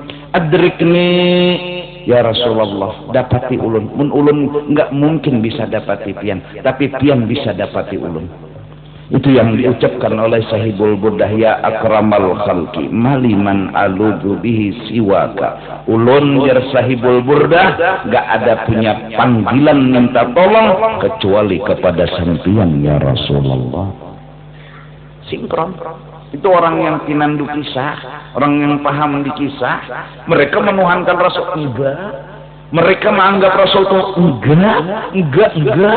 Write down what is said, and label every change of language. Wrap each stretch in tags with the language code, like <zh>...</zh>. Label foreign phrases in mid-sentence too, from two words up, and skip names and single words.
<ar>Adrikni ya Rasulullah,</ar> <bjn>dapati ulun. Mun ulun enggak mungkin bisa dapati pian, tapi pian bisa dapati ulun.</bjn> <id>Itu yang diucapkan oleh Sahibul Burdah,</id> <ar>ya akramal khalqi maliman aludu bihi siwaka.</ar> <id>Ulun jar Sahibul Burdah, gak ada punya panggilan minta tolong kecuali kepada sampian ya Rasulullah. Sinkron. Itu orang yang pinandu kisah, orang yang paham di kisah. Mereka menuhankan Rasul enggak. Mereka menganggap Rasul itu enggak.</id>